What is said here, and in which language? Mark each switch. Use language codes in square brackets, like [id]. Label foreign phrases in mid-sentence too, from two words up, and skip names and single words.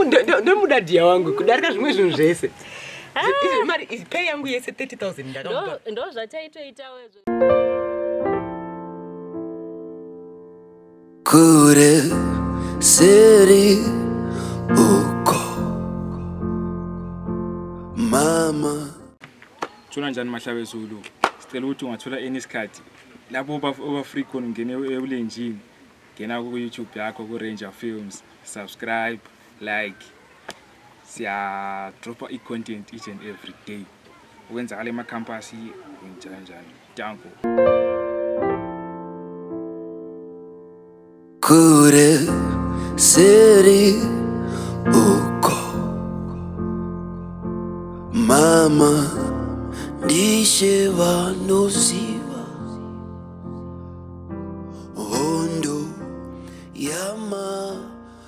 [sn] Ndomudadhiya wangu kudarika zvimwe zvinhu zvese. Mari pay yangu yese 30,000 ndakamupa. Ndo zvataitoitawo. Kure seri uko mama. [zu] Tshona njani Mahlabe Zulu? Sicela ukuthi ungathola any skhathi lapho oba free khona ungene ebulenjini. Ngena ku YouTube yakho ku Ranger Films, [en] subscribe, like. [zu] Siya drop i-content [en] each and every day. [zu] Ukwenzakala ema-campus njani. Danko. [sn] Kure seri uko mama ndishe vanoziva hondo yamakarwa.